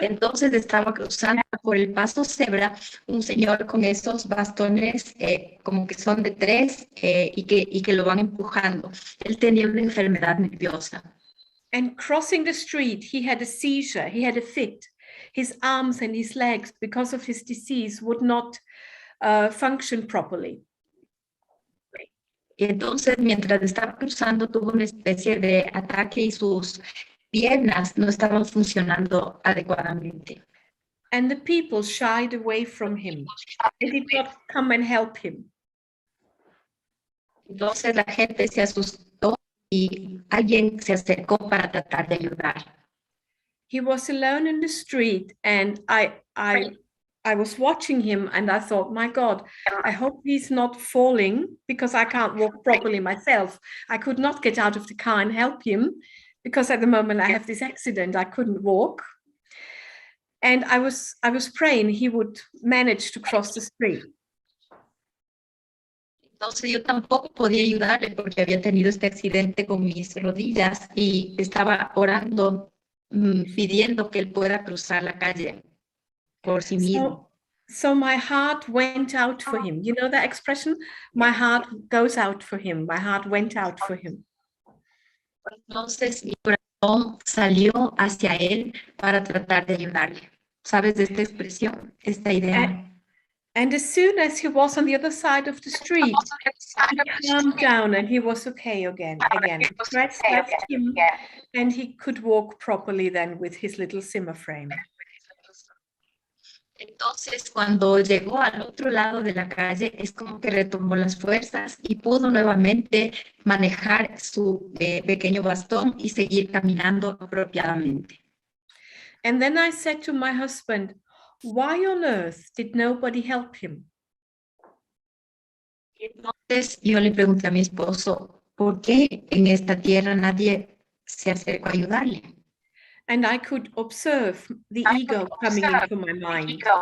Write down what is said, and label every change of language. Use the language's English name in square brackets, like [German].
[Spanish] Entonces estaba cruzando por el paso cebra un señor con esos bastones como que son de 3 y que lo van empujando. Él tenía una enfermedad nerviosa. [English] And crossing the street, he had a seizure, he had a fit. His arms and his legs, because of his disease, would not function properly. [Spanish] Y entonces, mientras estaba cruzando, tuvo una especie de ataque y sus piernas no estaban funcionando adecuadamente. [English] And the people shied away from him. They did not come and help him. [Spanish] Entonces la gente se asustó y alguien se acercó para tratar de ayudar. [English] He was alone in the street, and I was watching him, and I thought, my God, I hope he's not falling, because I can't walk properly myself. I could not get out of the car and help him, because at the moment I have this accident, I couldn't walk. And I was praying he would manage to cross the street. [Spanish] Entonces yo tampoco podía ayudarle porque había tenido este accidente con mis rodillas y estaba orando, pidiendo que él pueda cruzar la calle por sí mismo. [English] So my heart went out for him. You know that expression? My heart goes out for him. My heart went out for him. [Spanish] Entonces mi corazón salió hacia él para tratar de ayudarle. ¿Sabes de esta expresión, esta idea? [English] And as soon as he was on the other side of the street, he calmed down and he was okay again. The stress left him and he could walk properly then with his little Zimmer frame. [Spanish] Entonces, cuando llegó al otro lado de la calle, es como que retomó las fuerzas y pudo nuevamente manejar su pequeño bastón y seguir caminando apropiadamente. [English] And then I said to my husband, why on earth did nobody help him? [Spanish] Entonces yo le pregunté a mi esposo, ¿por qué en esta tierra nadie se acercó a ayudarle? [English] And I could observe the ego coming into my mind.